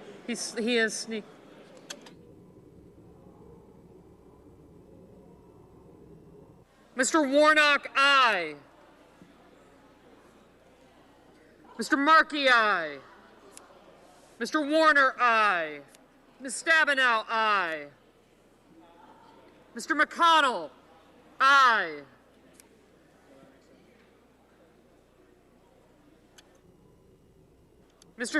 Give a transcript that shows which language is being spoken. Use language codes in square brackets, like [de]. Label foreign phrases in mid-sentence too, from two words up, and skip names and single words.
[en] He is sneak. Mr. Warnock, aye. Mr. Markey, aye. Mr. Warner, aye. Ms. Stabenow, aye. Mr. McConnell, aye. Mr.